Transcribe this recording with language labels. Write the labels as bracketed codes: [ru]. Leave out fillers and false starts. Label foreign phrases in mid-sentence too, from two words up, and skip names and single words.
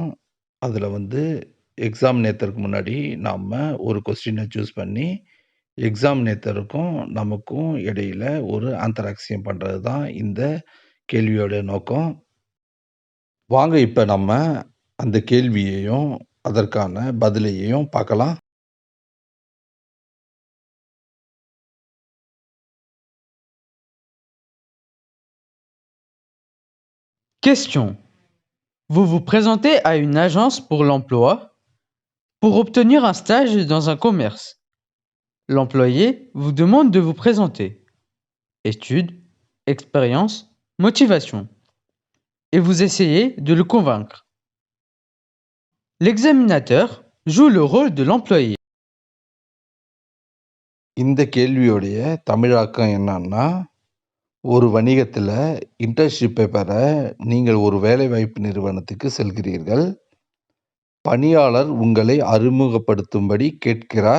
[ta] அதுல எக்ஸாமினேட்டருக்கு முன்னாடி நாம ஒரு [en] question choose [ta] பண்ணி, எக்ஸாமினேட்டருக்கும் நமக்கும் இடையில ஒரு ஆந்தராக்சியம் பண்றது தான் இந்த கேள்வியோட நோக்கம். வாங்க இப்ப நம்ம அந்த கேள்வியையும், அதற்கான பதிலையும் பார்க்கலாம். [fr] Question. Vous vous présentez à une agence pour l'emploi pour obtenir un stage dans un commerce. L'employé vous demande de vous présenter. Études, expérience, motivation. Et vous essayez de le convaincre. L'examinateur joue le rôle de l'employé. [ta] இந்த கேள்வியுடைய தமிழாக்கம் என்னன்னா, ஒரு வணிகத்துல இன்டர்ன்ஷிப்பை பெற நீங்கள் ஒரு வேலைவாய்ப்பு நிறுவனத்துக்கு செல்கிறீர்கள். பணியாளர் உங்களை அறிமுகப்படுத்தும்படி கேட்கிறார்.